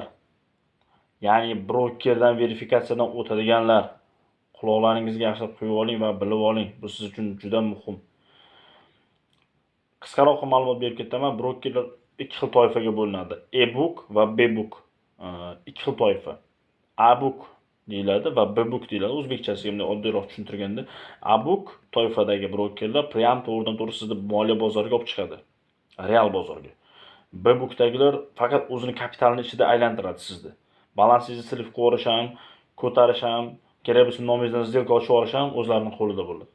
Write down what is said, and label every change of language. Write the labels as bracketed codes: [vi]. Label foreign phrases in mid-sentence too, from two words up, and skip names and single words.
[uz] Ya'ni brokerdan verifikatsiyadan o'tadiganlar. Quloqlaringizga yaxshilab qo'yib oling va bilib oling. Bu siz uchun juda muhim. Qisqaroq ma'lumot berib ketaman. Brokerlar ikki xil toifaga bo'linadi. E-book va B-book. Ikki xil toifa. A-book deyiladi va B-book deyiladi. O'zbekchasiga bunday oddiyroq tushuntirganda, A-book toifadagi brokerlar prям to'g'ridan-to'g'ri sizni moliya bozoriga olib chiqadi. Real bozorga. B-bookdagilar faqat o'zini kapitalini ichida aylantiradi sizni. Balansingizni silib qo'yarish ham, ko'tarish ham, kerak bo'lsa nomingizdan сделка ochib olish ham o'zlarining qo'lida bo'ladi.